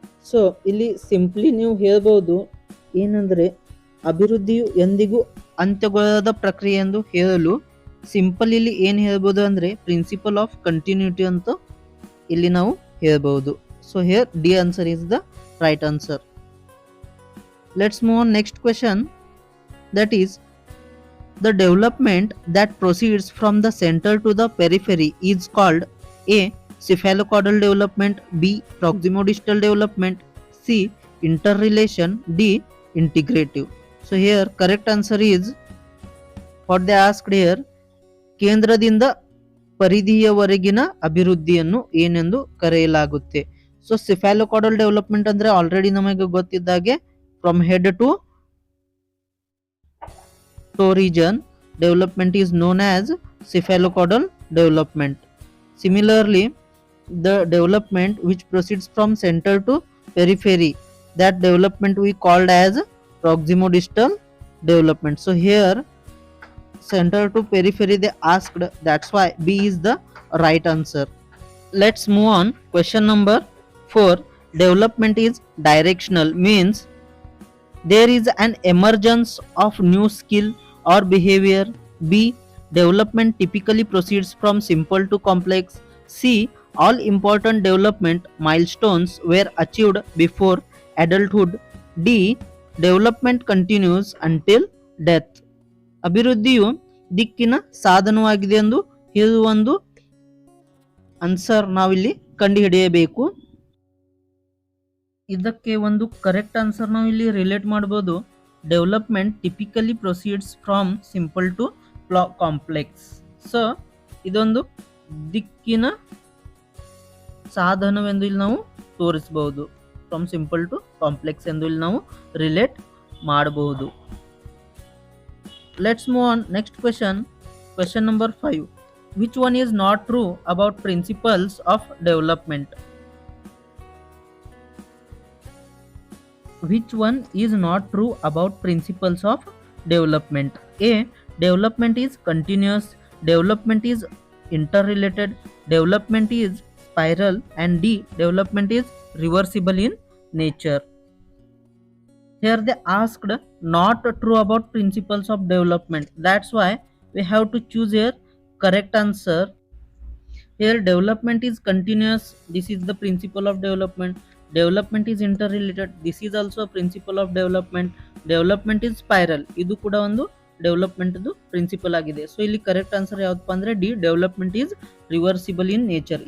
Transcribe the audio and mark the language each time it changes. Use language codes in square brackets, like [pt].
[kn] So ಇಲ್ಲಿ simply ನೀವು ಹೇಳ್ಬೋದು ಏನಂದ್ರೆ ಅಭಿವೃದ್ಧಿಯು ಎಂದಿಗೂ ಅಂತ್ಯಗೊಳ್ಳದ ಪ್ರಕ್ರಿಯೆ ಎಂದು ಹೇಳಲು ಸಿಂಪಲ್ ಇಲ್ಲಿ ಏನು ಹೇಳ್ಬೋದು ಅಂದ್ರೆ ಪ್ರಿನ್ಸಿಪಲ್ ಆಫ್ ಕಂಟಿನ್ಯೂಟಿ ಅಂತ ಇಲ್ಲಿ ನಾವು ಹೇಳ್ಬೋದು. [en] So here the answer is the right answer. Let's move on next question, that is the development that proceeds from the center to the periphery is called A, cephalocaudal development, B, proximodistal development, C, interrelation, D, integrative. So here correct answer is what they asked here, [kn] ಕೇಂದ್ರದಿಂದ ಪರಿಧಿಯವರೆಗಿನ ಅಭಿವೃದ್ಧಿಯನ್ನು ಏನೆಂದು ಕರೆಯಲಾಗುತ್ತೆ. [en] so cephalocaudal development [kn] ಅಂದ್ರೆ already ನಮಗೆ ಗೊತ್ತಿದ್ದಾಗೆ [en] From head to toe region development is known as cephalocaudal development. Similarly, the development which proceeds from center to periphery, that development we called as proximodistal development. So here center to periphery they asked, that's why B is the right answer. Let's move on. Question number 4, development is directional, means there is an emergence of new skill or behavior. B, development typically proceeds from simple to complex. C, all important development milestones were achieved before adulthood. D, development continues until death. [kn] ಅಭಿವೃದ್ಧಿಯು ದಿಕ್ಕಿನ ಸಾಧನವಾಗಿದೆ ಎಂದು ಹೇಳುವ ಒಂದು answer ನಾವಿಲ್ಲಿ ಕಂಡುಹಿಡಿಯಬೇಕು. ಇದಕ್ಕೆ ಒಂದು ಕರೆಕ್ಟ್ ಆನ್ಸರ್ ನಾವು ಇಲ್ಲಿ ರಿಲೇಟ್ ಮಾಡಬಹುದು. [en] Development typically proceeds from simple to complex. [kn] So ಇದೊಂದು ದಿಕ್ಕಿನ ಸಾಧನವೆಂದು ಇಲ್ಲಿ ನಾವು ತೋರಿಸಬಹುದು. [en] from simple to complex [kn] ಎಂದು ಇಲ್ಲಿ ನಾವು ರಿಲೇಟ್ ಮಾಡಬಹುದು. [en] Let's move on next question. Question number 5, which one is not true about principles of development? Which one is not true about principles of development? A, development is continuous, development is interrelated, development is spiral, and D, development is reversible in nature. Here they asked not true about principles of development, that's why we have to choose here correct answer. Here development is continuous, this is the principle of development. Development is interrelated, this is also a principle of development. Development is spiral, [kn] ಇದು ಕೂಡ ಒಂದು development principal ಆಗಿದೆ. So ಇಲ್ಲಿ correct answer ಯಾವ್ದಪ್ಪ ಅಂದ್ರೆ D, [en] Development is reversible in nature.